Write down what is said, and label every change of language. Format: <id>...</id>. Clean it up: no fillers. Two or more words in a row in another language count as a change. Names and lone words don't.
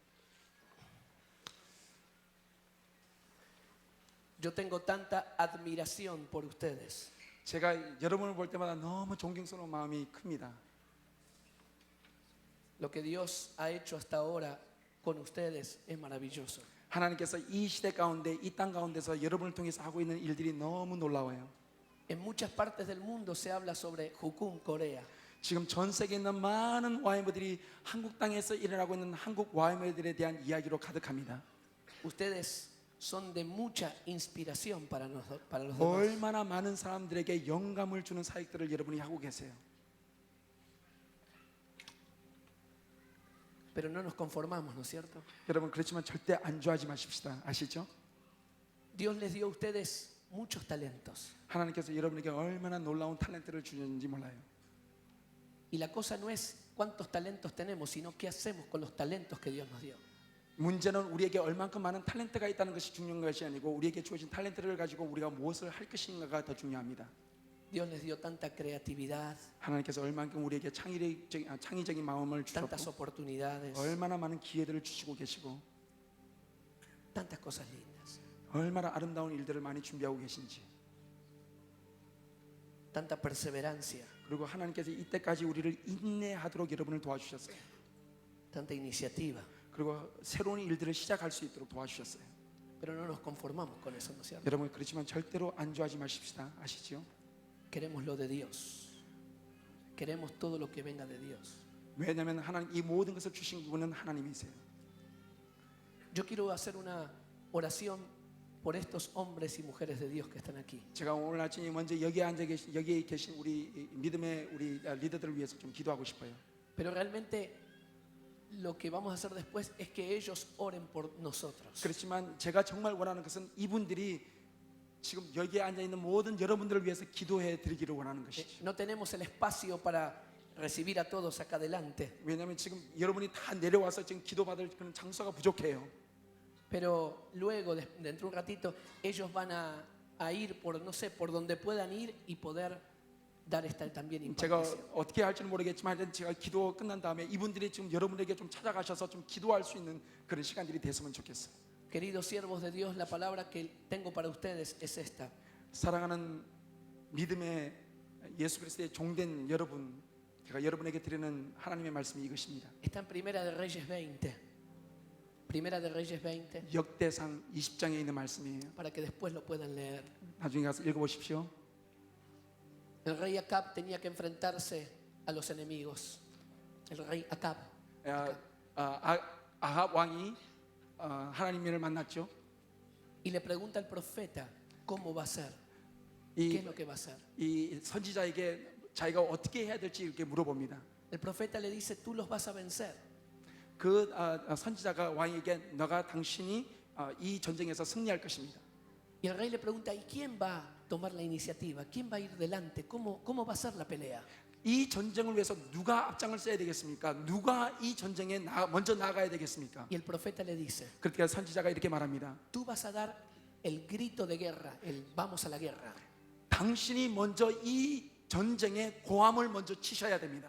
<es>Yo tengo tanta admiración por ustedes.</es> <ko>제가 여러분을 볼 때마다 너무 존경스러운 마음이 큽니다.</ko> <es>Lo que Dios ha hecho hasta ahora con ustedes es maravilloso.</es> <ko>하나님께서 이 시대 가운데 이 땅 가운데서 여러분을 통해서 하고 있는 일들이 너무 놀라워요.</ko> <es>En muchas partes del mundo se habla sobre Jukum, Corea.</es> <ko>지금 전 세계에 있는 많은 YM들이 한국 땅에서 일어나고 있는 한국 YM들에 대한 이야기로 가득합니다.</ko> <es>Ustedes son de mucha inspiración para los demás.</es> <ko>얼마나 많은 사람들에게 영감을 주는 사역들을 여러분이 하고 계세요.</ko> <es>Pero no nos conformamos, ¿no es cierto?</es> <ko>여러분 그렇지만 절대 안주하지 마십시다. 아시죠?</ko> <es>Dios les dio a ustedes muchos talentos.</es> <ko>하나님께서 여러분에게 얼마나 놀라운 탤런트를 주셨는지 몰라요.</ko> <es>Y la cosa no es cuántos talentos tenemos, sino qué hacemos con los talentos que Dios nos dio.</es> <ko>문제는 우리에게 얼만큼 많은 탤런트가 있다는 것이 중요한 것이 아니고 우리에게 주어진 탤런트를 가지고 우리가 무엇을 할 것인가가 더 중요합니다.</ko> <es>Dios les dio tanta creatividad,</es> <ko>하나님께서 얼만큼 우리에게 창의적인 마음을</ko> <es>tantas</es> <ko>주셨고</ko> <es>oportunidades,</es> <ko>얼마나 많은 기회들을 주시고 계시고</ko> <es>tantas cosas lindas,</es> <ko>얼마나 아름다운 일들을 많이 준비하고 계신지</ko> <es>tanta perseverancia,</es> <ko>그리고 하나님께서 이때까지 우리를 인내하도록 여러분을 도와주셨어요.</ko> <es>tanta iniciativa.</es> <ko>그리고 새로운 일들을 시작할 수 있도록 도와주셨어요.</ko> <es>Pero no nos conformamos con eso, ¿no es cierto?</es> <ko>여러분 그렇지만 절대로 안주하지 마십시다. 아시죠?</ko> <es>Queremos lo de Dios. Queremos todo lo que venga de Dios.</es> <ko>왜냐하면 하나님 이 모든 것을 주신 분은 하나님이세요.</ko> <es>Yo quiero hacer una oración por estos hombres y mujeres de Dios que están aquí.</es> <ko>제가 오늘 아침에 먼저 여기에 계신 우리 믿음의 우리 리더들을 위해서 좀 기도하고 싶어요.</ko> <es>Pero realmente lo que vamos a hacer después es que ellos oren por nosotros.</es> <ko>그렇지만 제가 정말 원하는 것은 이분들이 지금 여기에 앉아 있는 모든 여러분들을 위해서 기도해 드리기를 원하는 것이죠.</ko> <es>No tenemos el espacio para recibir a todos acá adelante.</es> <ko>왜냐하면 지금 여러분이 다 내려와서 지금 기도받을 그런 장소가 부족해요.</ko> <es>Pero luego, dentro de un ratito, ellos van a ir por, no sé, por donde puedan ir y poder dar esta también</es> <ko>제가</ko> <es>impartición.</es> <ko>어떻게 할지는 모르겠지만 하여튼 제가 기도 끝난 다음에 이분들이 지금 여러분에게 좀 찾아가셔서 좀 기도할 수 있는 그런 시간들이 됐으면 좋겠어요.</ko> <es>Queridos siervos de Dios, la palabra que tengo para ustedes es esta.</es> <ko>사랑하는 믿음의 예수 그리스도의 종된 여러분, 제가 여러분에게 드리는 하나님의 말씀이 이것입니다.</ko> <es>Está en Primera de Reyes 20. Primera de Reyes 20,</es> <ko>역대상 20장에 있는 말씀이에요.</ko> <es>para que después lo puedan leer.</es> <ko>나중에 가서 읽어보십시오.</ko> <es>El rey Acab tenía que enfrentarse a los enemigos. El rey Acab.</es> <ko>아합 왕이 하나님을 만났죠.</ko> <es>Y le pregunta al profeta, ¿cómo va a ser? ¿Qué es</es> <ko>이,</ko> <es>lo que va a hacer?</es> <ko>이 선지자에게 자기가 어떻게 해야 될지 이렇게 물어봅니다.</ko> <es>El profeta le dice, tú los vas a vencer.</es> <ko>그 선지자가 왕에게 당신이 이 전쟁에서 승리할 것입니다.</ko> <es>Y el rey le pregunta, ¿y quién va a tomar la iniciativa? ¿Quién va a ir delante? ¿Cómo va a ser la pelea?</es> <ko>이 전쟁을 위해서 누가 앞장을 써야 되겠습니까? 누가 이 전쟁에 먼저 나가야 되겠습니까?</ko> <es>Y el profeta le dice,</es> <ko>그렇게 선지자가 이렇게 말합니다.</ko> <es>tú vas a dar el grito de guerra, el vamos a la guerra.</es> <ko>당신이 먼저 이 전쟁에 고함을 먼저 치셔야 됩니다.</ko>